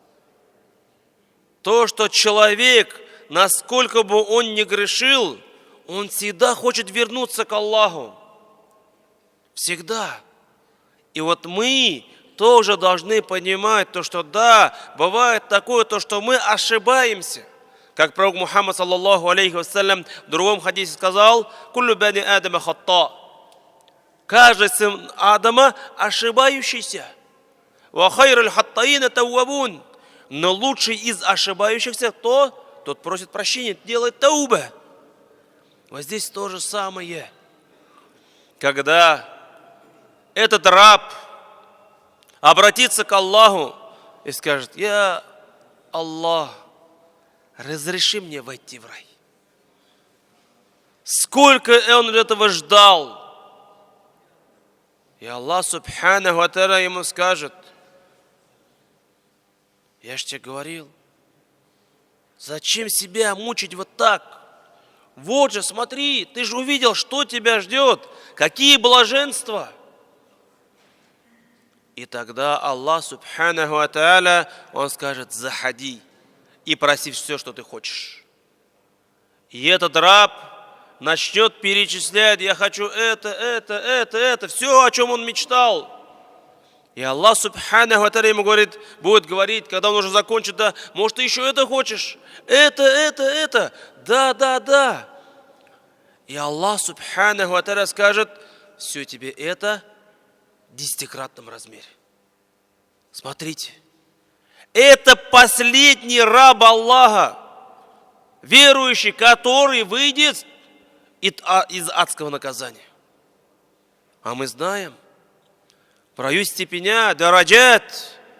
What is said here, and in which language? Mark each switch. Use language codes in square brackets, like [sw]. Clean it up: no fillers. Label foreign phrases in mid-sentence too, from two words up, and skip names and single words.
[ru] То, что человек, насколько бы он ни грешил, он всегда хочет вернуться к Аллаху. Всегда. И вот мы тоже должны понимать то, что да, бывает такое, то, что мы ошибаемся. Как пророк Мухаммад, [ar] صلى الله عليه وسلم, [ru] в другом хадисе сказал: [ar] «كل بني آدم خطاء». [ru] Каждый сын Адама ошибающийся. [ar] «وخير الخطائين التوابون». [ru] Но лучший из ошибающихся тот просит прощения, делает тауба. Вот здесь то же самое. Когда этот раб обратится к Аллаху и скажет: «Я Аллах, разреши мне войти в рай». Сколько он этого ждал. И Аллах [ar] سبحانه وتعالى [ru] ему скажет: «Я ж тебе говорил, зачем себя мучить вот так? Вот же, смотри, ты же увидел, что тебя ждет, какие блаженства». И тогда Аллах [ar] سبحانه وتعالى, [ru] он скажет: «Заходи и проси все, что ты хочешь». И этот раб начнет перечислять: «Я хочу это, все, о чем он мечтал». И Аллах [ar] سبحانه وتعالى [ru] ему будет говорить, когда он уже закончит: «Да, может, ты еще это хочешь? Это. Да. И Аллах [ar] سبحانه وتعالى [ru] скажет: «Все тебе это в 10-кратном размере». Смотрите, это последний раб Аллаха, верующий, который выйдет из адского наказания. А мы знаем, про степеня, дараджат.